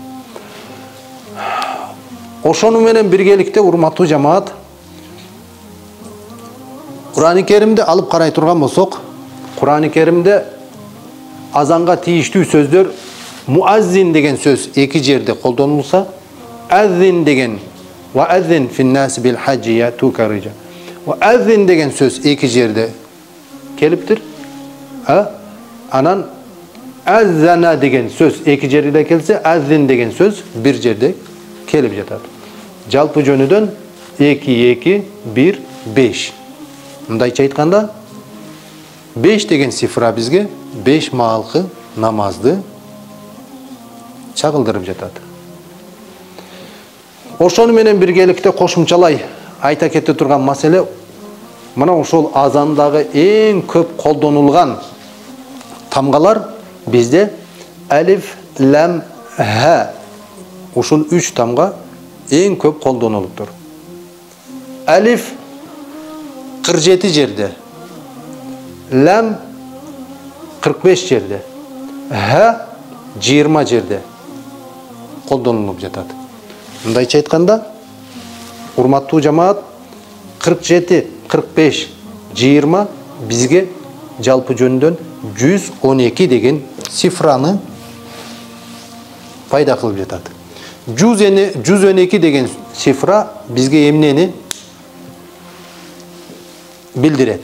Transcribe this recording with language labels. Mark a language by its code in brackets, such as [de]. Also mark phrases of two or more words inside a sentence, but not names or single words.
[ky] Ошону менен биргеликте урматтуу жамаат, Кур'ан-ы Керимде алып карай турган болсок, Кур'ан-ы Керимде азанга тийиштүү сөздөр муаззин деген сөз 2 жерде колдонулса, аззин деген [ar] وأذن في الناس بالحج يأتوك رجالا. [ky] Ва аззин деген сөз 2 жерде келиптир. Анан аззана деген сөз 2 жерде келсе, аззин деген сөз 1 жерде келип жатат. Жалпы жөнүдөн 2 2 1 5. Мындайча айтканда 5 деген цифра бизге 5 маалкы намазды чагылдырып жатат. Ошону менен биргеликте кошумчалай айта кете турган маселе, мына ошол азандагы эң көп колдонулган тамгалар бизде алиф, лам, ha. Ушул 3 тамга эң көп колдонулуптур. Алиф 47 жерде. Лам 45 жерде. Ха 20 жерде колдонулуп жатат. Мындайча айтканда, урматтуу жамаат, 47, 45, 20 бизге жалпы жөнүндөн 112 деген цифраны пайда кылып жатат. 112 деген цифра бизге эмнени билдирет?